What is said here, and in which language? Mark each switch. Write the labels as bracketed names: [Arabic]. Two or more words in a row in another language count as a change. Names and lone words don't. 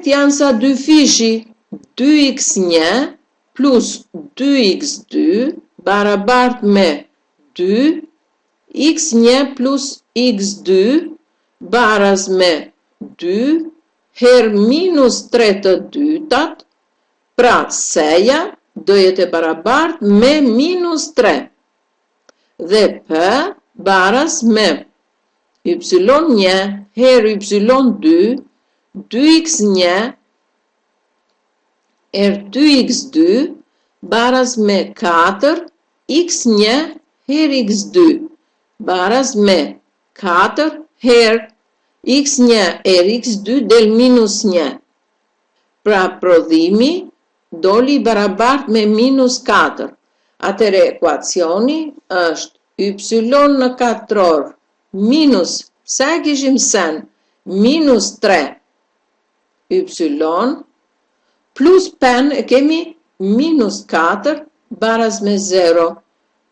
[Albanian] janë sa dyfishi 2x1 plus 2x2 barabartë me 2, x1 plus x2 baras me 2 her minus 3 të dytat, pra seja do jetë e barabartë me minus 3 dhe p baras me y1 her y2, 2x1 her 2x2 baras me 4, x1 her x2 baras me 4 her x1 her x2 del minus 1. Pra prodhimi doli barabartë me minus 4. Atëre ekuacioni është y në katror minus, sa e kishim sen, minus 3 y plus pen e kemi minus 4 baras me 0.